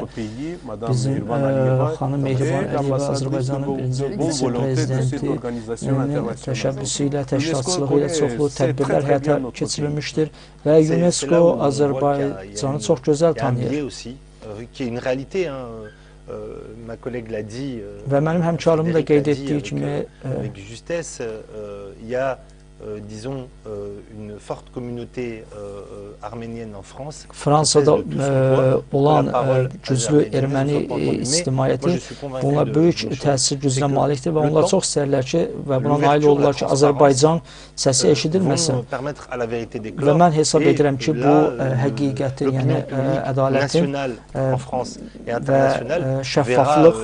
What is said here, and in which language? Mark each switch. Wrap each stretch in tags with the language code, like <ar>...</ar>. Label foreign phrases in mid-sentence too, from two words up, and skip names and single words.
<az>Bizim xanım Mehriban Əliyeva, Azərbaycanın birinci vitse-prezidentinin təşəbbüsü ilə, təşkilatçılığı ilə çoxlu tədbirlər həyata keçirilmişdir və UNESCO Azərbaycanı çox gözəl tanıyır. Və mənim həmkarım da qeyd etdiyi kimi</az> <fr>disons, une forte communauté arménienne en France.</fr> <az>Fransada olan güclü erməni ictimaiyyəti buna böyük təsir gücünə malikdir və onlar çox istərlər ki, və buna nail olurlar ki, Azərbaycan səsi eşidilməsin. Və mən hesab edirəm ki, bu həqiqəti, yəni ədalətin və şəffaflıq</az>